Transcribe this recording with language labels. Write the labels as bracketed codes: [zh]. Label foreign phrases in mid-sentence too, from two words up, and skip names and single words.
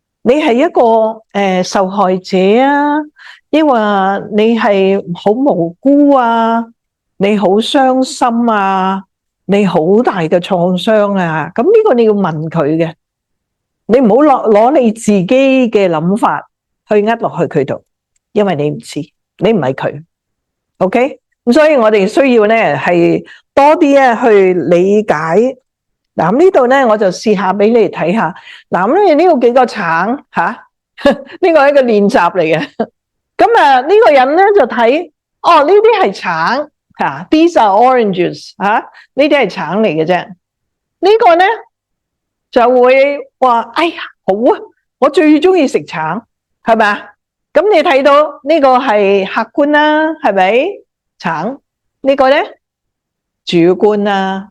[yue] 你係一個受害者啊，抑或你係好無辜啊，你好傷心啊，你好大嘅創傷啊，咁呢個你要問佢嘅，你唔好攞你自己嘅諗法去呃落去佢度，因為你唔知，你唔係佢。OK， 咁所以我哋需要咧係多啲咧去理解。嗱，咁呢度咧我就試下俾你哋睇下。嗱，咁呢個幾個橙吓，呢個係一個練習嚟嘅。咁啊呢個人咧就睇，哦呢啲係橙吓 ， [en] these are oranges [yue] 吓，呢啲係橙嚟嘅啫。呢個咧就會話，哎呀好啊，我最中意食橙，係咪啊？咁你睇到呢個係客觀啦，係咪？橙呢個咧主觀啦。